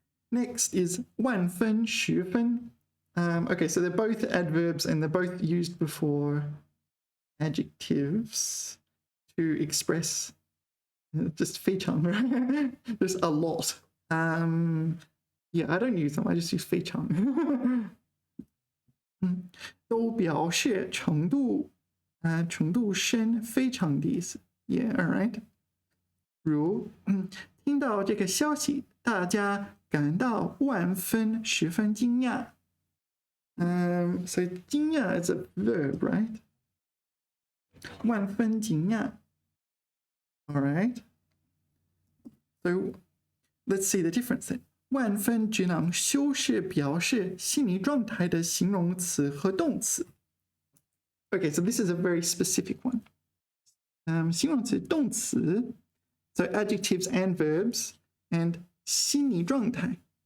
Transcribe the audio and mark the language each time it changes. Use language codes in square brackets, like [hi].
[en] Next is 万分十分. Okay, so they're both adverbs and they're both used before adjectives to express just 非常, right? Just a lot. Yeah, I don't use them. I just use 非常. [zh] 都表示程度深非常的意思. [en] Yeah, all right. [zh] 如听到这个消息，大家感到万分十分惊讶。 [en] So 惊讶 is a verb, right? [zh] 万分惊讶. [en] All right. So let's see the difference then. [zh] 万分只能修饰表示心理状态的形容词和动词。 [en] Okay, so this is a very specific one. 形容词、动词 so adjectives and verbs, and 心理状态.